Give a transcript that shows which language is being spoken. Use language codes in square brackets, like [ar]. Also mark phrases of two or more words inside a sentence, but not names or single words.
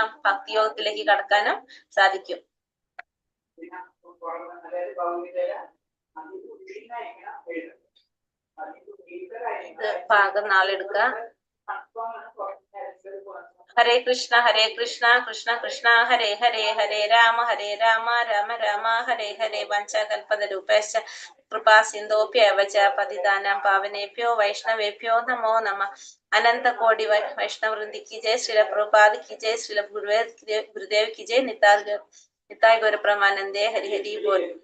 [ml] ഭക്തിയോഗത്തിലേക്ക് കടക്കാനും സാധിക്കും. ഇത് ഭാഗം നാളെ എടുക്കാം. [sa] हरे कृष्ण कृष्ण कृष्ण हरे हरे हरे राम राम राम हरे हरे. वञ्चकल्पतरूपेश्च कृपा सिन्धोभ्यव च पतितानां पावनेभ्यो वैष्णवेभ्यो नमो नमः. [hi] अनन्त कोटि वैष्णवृन्दि की जय, श्रील प्रभुपाद की जय, श्रील गुरुदेव की जय, निताय गौर प्रमानंदे, हरि हरि बोल।